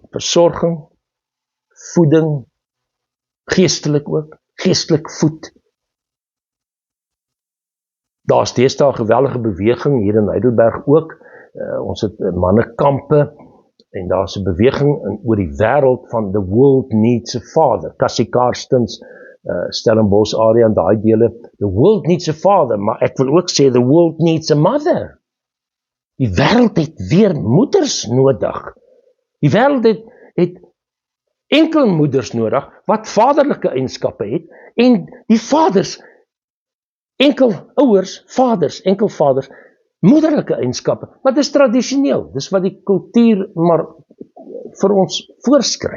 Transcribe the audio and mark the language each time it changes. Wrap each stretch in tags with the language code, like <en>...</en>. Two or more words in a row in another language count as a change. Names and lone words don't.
<af>Versorging, voeding, geestelik ook, geestelik voed. Daar is deesdae 'n geweldige beweging hier in Heidelberg ook. Ons het mannekampe en daar is 'n beweging oor die wêreld van</af> <en>the world needs a father.</en> <af>Cassie Karstens, Stellenbosch area en daai dele.</af> <en>The world needs a father,</en> <af>maar ek wil ook sê</af> <en>the world needs a mother.</en> <af>Die wêreld het weer moeders nodig. Die wêreld het enkel moeders nodig wat vaderlike eienskappe het en die vaders, enkel vaders, moederlike eienskappe, maar dit is tradisioneel, dis wat die kultuur maar vir ons voorskryf.</af>